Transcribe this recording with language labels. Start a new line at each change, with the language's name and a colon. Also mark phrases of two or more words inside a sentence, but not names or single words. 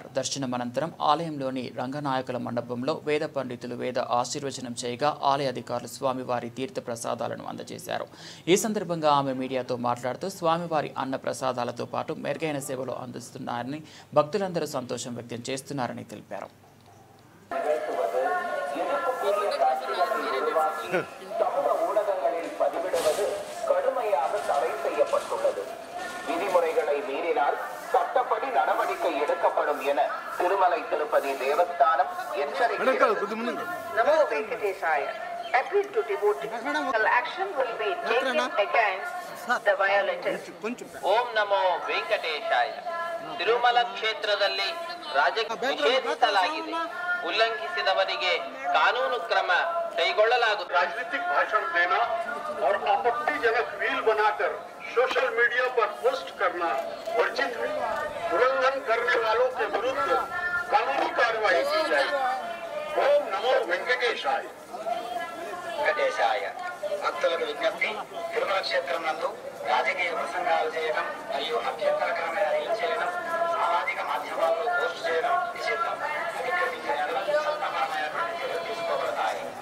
Telugu: దర్శనం అనంతరం ఆలయంలోని రంగనాయకుల మండపంలో వేద పండితులు వేద ఆశీర్వచనం చేయగా ఆలయ అధికారులు స్వామివారి తీర్థ ప్రసాదాలను అందజేశారు. ఈ సందర్భంగా ఆమె మీడియాతో మాట్లాడుతూ స్వామివారి అన్న ప్రసాదాలతో పాటు మెరుగైన సేవలు అందిస్తున్నారని భక్తులందరూ సంతోషం వ్యక్తం చేస్తున్నారని తెలిపారు.
Tamil: விதிமுறைகளை மீறினால் சட்டப்படி நடவடிக்கை எடுக்கப்படும் என திருமலை திருப்பதி தேவஸ்தானம் எச்சரிக்கிறது. நமோ வெங்கடேசாய.
English: Appeal to devotees. Action will be taken against the violators.
Kannada: ಓಂ ನಮೋ ವೆಂಕಟೇಶಾಯ. ತಿರುಮಲ ಕ್ಷೇತ್ರದಲ್ಲಿ ರಾಜಕೀಯ ನಿಷೇಧಿಸಲಾಗಿದೆ. ಉಲ್ಲಂಘಿಸಿದವರಿಗೆ ಕಾನೂನು ಕ್ರಮ ಕೈಗೊಳ್ಳಲಾಗುತ್ತದೆ.
Hindi: राजनीतिक भाषण देना और आपत्तिजनक रील बनाकर सोशल मीडिया पर पोस्ट करना वर्जित है. उल्लंघन करने वालों के विरुद्ध कानूनी कार्रवाई की जाएगी. ओम नमो वेंकटेशाय.
Telugu: వెంకటేశాయ. భక్తులకు విజ్ఞప్తి, తిరుమల క్షేత్రం నందు రాజకీయ ప్రసంగాలు చేయడం మరియు అభ్యంతరకరమైన రీల్ చేయడం, సామాజిక మాధ్యమాల్లో పోస్ట్ చేయడం నిషిద్ధం. అతిక్రమించిన చట్టపరమైనటువంటి చర్యలు తీసుకోబడతాయి.